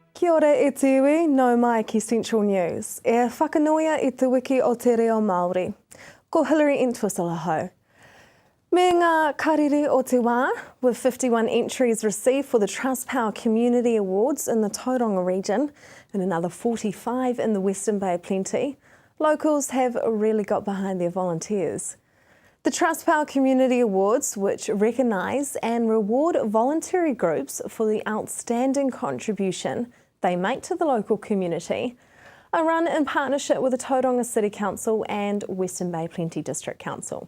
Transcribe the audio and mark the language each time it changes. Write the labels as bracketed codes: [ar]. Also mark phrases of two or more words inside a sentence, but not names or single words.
[mi] ora e te iwi, no mai ki Central News. E whakanoia i te wiki o te reo Māori. Ko Hilary Entwistle hau. Me ngā karere o te wā, [en] with 51 entries received for the Trustpower Community Awards in the Tauranga region and another 45 in the Western Bay Plenty, locals have really got behind their volunteers. The Trustpower Community Awards, which recognise and reward voluntary groups for the outstanding contribution they make to the local community, are run in partnership with the Tauranga City Council and Western Bay Plenty District Council.